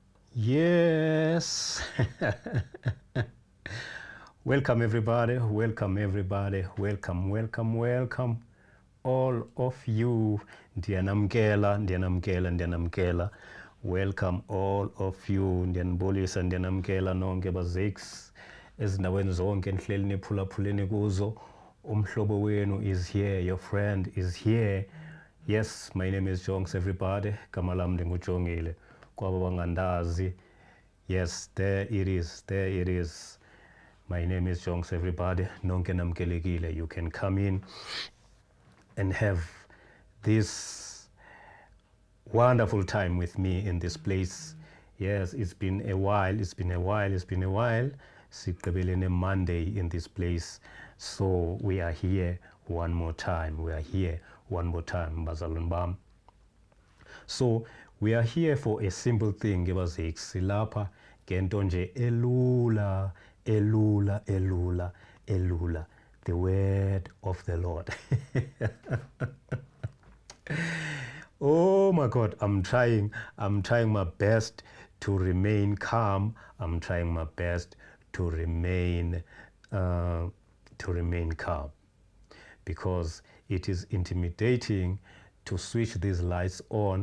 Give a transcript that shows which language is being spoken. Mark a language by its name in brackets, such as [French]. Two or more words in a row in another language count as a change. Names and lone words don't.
[English] Yes. Welcome everybody, welcome everybody, welcome all of you. Ndiyanamkela. Welcome all of you. [Xhosa] Ndiyanibulisa, ndiyanamkela nonke bazakes ezindaweni zonke nihleli niphulaphuleni kuzo. Umhlobo wenu [English] is here, your friend is here. Yes, my name is Jonks everybody. [Xhosa] Gama lami ndingujongile. Kwaba bangandazi. [English] Yes, there it is. My name is Jonks everybody. [Xhosa] Nonke namkelekile. [English] You can come in and have this wonderful time with me in this place. Yes, it's been a while. Sigqibelene Monday in this place. So we are here one more time. [Xhosa] Bazalwane bam. [English] So we are here for a simple thing, bazakes. [Xhosa] Silapha ngento nje elula. [English] The word of the Lord. Oh my God, I'm trying my best to remain calm. I'm trying my best to remain calm, because it is intimidating to switch these lights on.